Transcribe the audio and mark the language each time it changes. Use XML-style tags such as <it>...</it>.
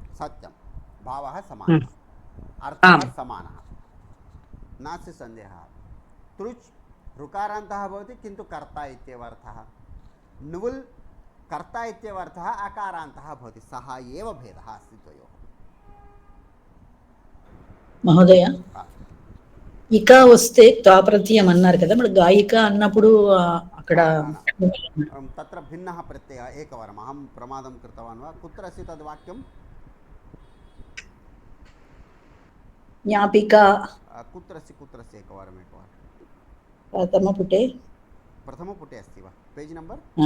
<sa>सत्यं, भावः समानः, अर्थः समानः, नास्ति सन्देहः. तृच् ऋकारान्तः भवति किन्तु कर्ता इत्येव अर्थः, नुबुल् कर्ता इत्येव अर्थः, अकारान्तः भवति, सः एव भेदः अस्ति द्वयोः.</sa> <te>మహోదయ, ఇక వస్తే తా ప్రత్యయం అన్నారు కదా, మరి గాయిక అన్నప్పుడు అక్కడ</te> <sa>तत्र भिन्नः प्रत्ययः. एकवारम् अहं प्रमादं कृतवान् वा, कुत्र अस्ति तद् वाक्यं? జ్ఞాపిక कुत्र अस्ति एकवारम् प्रथमपुटे प्रथमपुटे अस्ति वा?</sa> <en>Page number?</en>